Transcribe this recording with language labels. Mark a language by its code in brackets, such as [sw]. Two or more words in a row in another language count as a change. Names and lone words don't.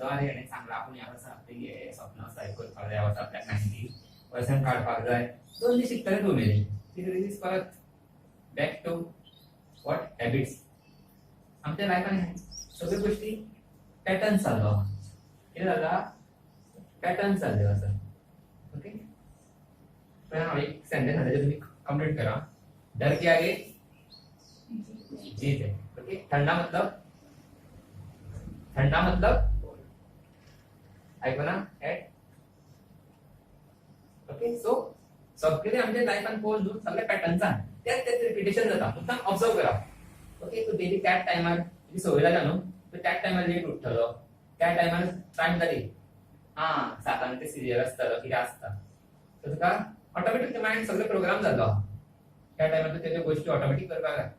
[kok] अरे हेणें सांगलां आपूण ह्या वर्सा आपली हे सपन आसा हें करपाक जाय ह्या वर्सा आपल्याक 90% काडपाक जाय 2 दीस शिकतले तूं उमेदीन 3 दीस परत [en] back to what habits [kok] आमच्या लायफान सगळ्यो गोश्टी पॅटर्न चाललो कितें जाला पॅटर्न चालले आसा ओके हांव एक सेंटेन्स आसा तुमी कंप्लीट करा [hi] डर के आगे जीत है [kok] ओके ठंडा मतलब ऐको ना एट ओके सो सगळे आमच्या लायफान पळोवन न्हू सगळे पॅटर्न्सान तेच रिपिटेशन जाता मुद्दाम ऑब्जर्व करा ओके तू डेली त्याच टायमार तुजी संवय जाल्या न्हू तू त्याच टायमार लेट उठतलो त्या टायमार टायम जाली 7 ते सिरियल आसतलो कितें आसता सो तुका [en] automatic mind [kok] सगळे प्रोग्राम जालो त्या टायमार तू तेज्यो गोश्टी ऑटोमॅटिक करपाक लागता